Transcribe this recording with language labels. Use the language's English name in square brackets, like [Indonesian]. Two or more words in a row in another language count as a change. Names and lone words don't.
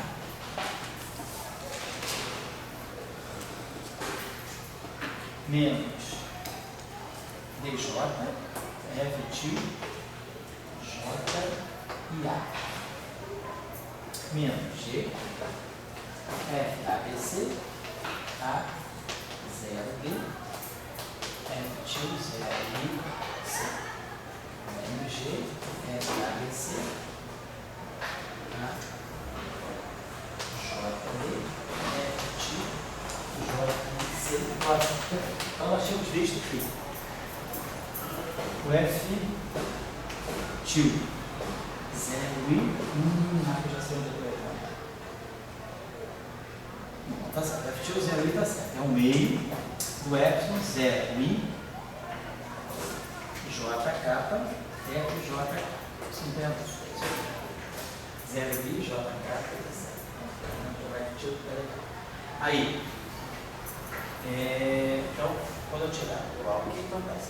[Portuguese] menos DJ, F til, J e A, menos G, F ABC, A, 0B, F til, 0I, C, menos G, F ABC, A, JB, F til, JC, então nós tínhamos visto aqui o F til 0I, já sei onde eu vou. Tá certo, F til 0I está certo, é o meio do epsilon 0I, JK, FJK, isso não tem a ver. 0I, JK, tá certo. Então, F til, aí. Então, quando eu tirar o que acontece?